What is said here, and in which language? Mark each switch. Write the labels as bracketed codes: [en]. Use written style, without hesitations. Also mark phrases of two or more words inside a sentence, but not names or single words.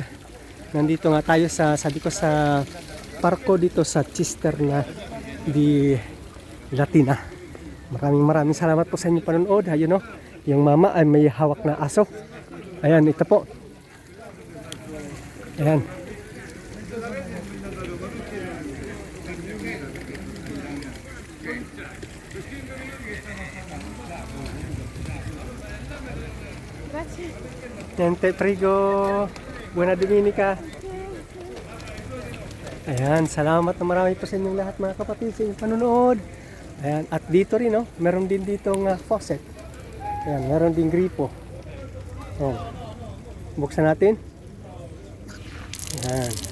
[tl] Nandito nga tayo sabi ko sa parko dito sa Cisterna di Latina. Maraming salamat po sa inyong panonood. Ayun o, yung mama ay may hawak na aso. Ayan, ito po. Ayan. [it] Niente, prego. Buena Dominica. [tl] Ayan, salamat na marami po sa inyong lahat mga kapatid sa inyong panonood. Ayan, at dito rin, meron din ditong faucet. Ayan, meron din gripo. Oh. Buksan natin. Ayan.